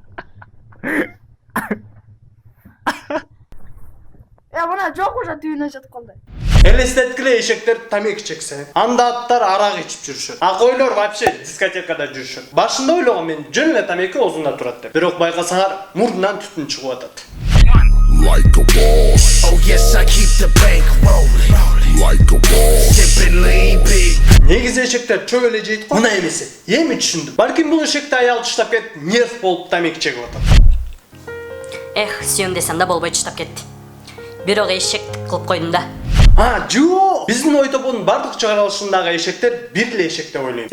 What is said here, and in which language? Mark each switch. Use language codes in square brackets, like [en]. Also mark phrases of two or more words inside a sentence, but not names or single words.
[ky] Я мына жок уже түйүнө жатып калды. Элестеткиле эшектер тамеки чексе, анда аттар арак ичип жүрүшөт. А койлор вообще дискотекада жүрүшөт. Башында ойлогом мен жөн эле тамеки оозунда турат деп. Бирок байкасаңар, мурдунан түтүн чыгып атат. [en] Like a boss. Oh yes, I keep the bank rolling. Like a boss. Sipping lean big. [ky] Негизи эшектер чөп эле жейт, мына эмесе. Эми түшүндүм. Балким бул эшекти аял чыштап кетип, нерв болуп тамеки чегип атат. Эх, сүйөм десем да болбой чыштап кетти. Бирок эшектик кылып койдум да. Жок! Биздин ойтобонун бардык чыгарылышындагы эшектер бир эле эшек деп ойлойм.